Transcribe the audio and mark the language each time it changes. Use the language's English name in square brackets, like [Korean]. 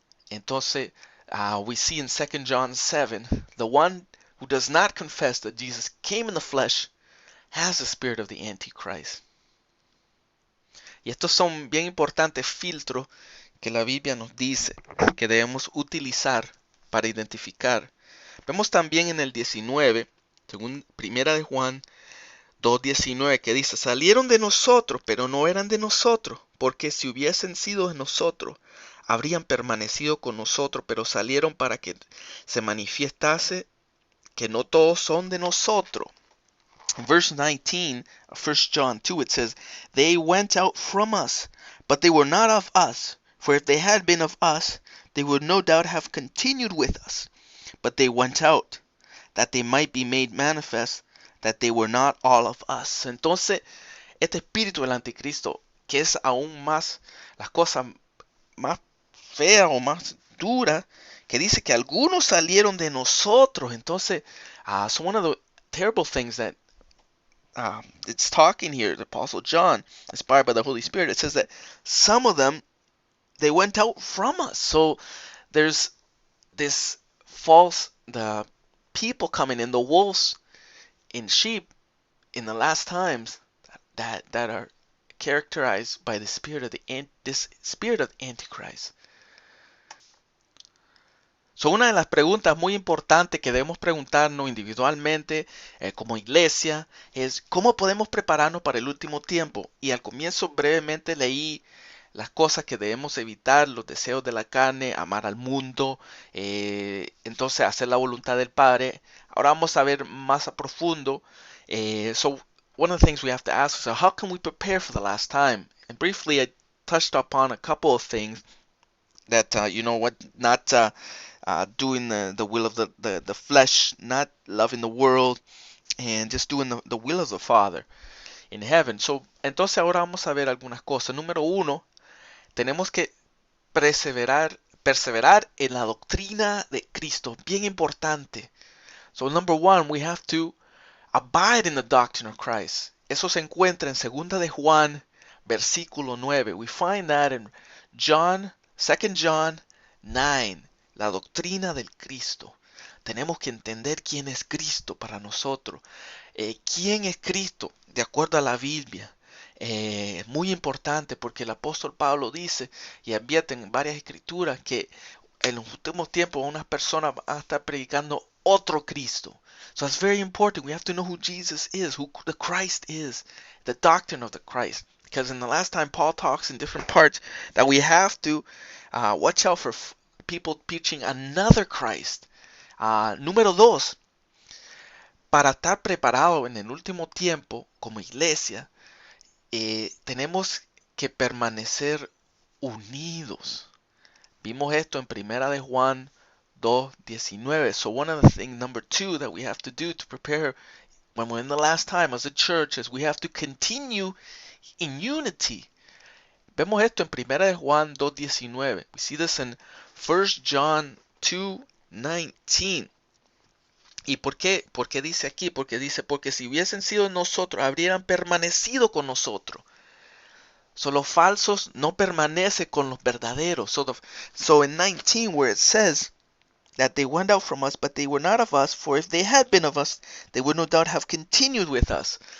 [English] Entonces, we see in 2 John 7, the one who does not confess that Jesus came in the flesh has the spirit of the Antichrist. [Spanish] Y estos son bien importantes filtros que la Biblia nos dice que debemos utilizar para identificar. Vemos también en el 19, según 1 de Juan 2:19, que dice: "Salieron de nosotros, pero no eran de nosotros, porque si hubiesen sido de nosotros, habrían permanecido con nosotros, pero salieron para que se manifestase que no todos son de nosotros." [English] In verse 19 of 1 John 2, it says, "They went out from us, but they were not of us. For if they had been of us, they would no doubt have continued with us. But they went out, that they might be made manifest that they were not all of us." [Spanish] Entonces, este espíritu del anticristo, que es aún más, las cosas más feas o más duras, que dice que algunos salieron de nosotros. [English] Entonces, so one of the terrible things that it's talking here, the Apostle John, inspired by the Holy Spirit, it says that some of them they went out from us. So there's this false, the people coming in, the wolves in sheep in the last times that are characterized by the spirit of this spirit of Antichrist. [Spanish] So una de las preguntas muy importantes que debemos preguntarnos individualmente como iglesia es ¿cómo podemos prepararnos para el último tiempo? Y al comienzo brevemente leí las cosas que debemos evitar, los deseos de la carne, amar al mundo, entonces hacer la voluntad del Padre. Ahora vamos a ver más a profundo. [English] So one of the things we have to ask is how can we prepare for the last time? And briefly I touched upon a couple of things that not doing the will of the flesh, not loving the world, and just doing the will of the Father in heaven. [Spanish] So, entonces ahora vamos a ver algunas cosas. Número uno, tenemos que perseverar en la doctrina de Cristo. Bien importante. [English] So, number one, we have to abide in the doctrine of Christ. [Spanish] Eso se encuentra en 2 de Juan, versículo 9. [English] We find that in John, 2 John 9. [Spanish] La doctrina del Cristo. Tenemos que entender quién es Cristo para nosotros. ¿Quién es Cristo? De acuerdo a la Biblia. Es muy importante porque el apóstol Pablo dice y advierte en varias escrituras que en los últimos tiempos unas personas van a estar predicando otro Cristo. [English] So it's very important. We have to know who Jesus is, who the Christ is, the doctrine of the Christ. Because in the last time Paul talks in different parts that we have to watch out for people preaching another Christ. [Spanish] Número dos, para estar preparado en el último tiempo como iglesia, tenemos que permanecer unidos. Vimos esto en Primera de Juan 2:19. [English] So one of the things, number two, that we have to do to prepare when we're in the last time as a church is we have to continue in unity. [Spanish] Vemos esto en Primera de Juan 2:19. [English] We see this in 1 John 2:19. [Spanish] ¿Y por qué? Porque dice aquí, porque si hubiesen sido nosotros, habrían permanecido con nosotros. So los falsos no permanecen con los verdaderos. [English] So in 19 where it says that they went out from us, but they were not of us, for if they had been of us, they would no doubt have continued with us.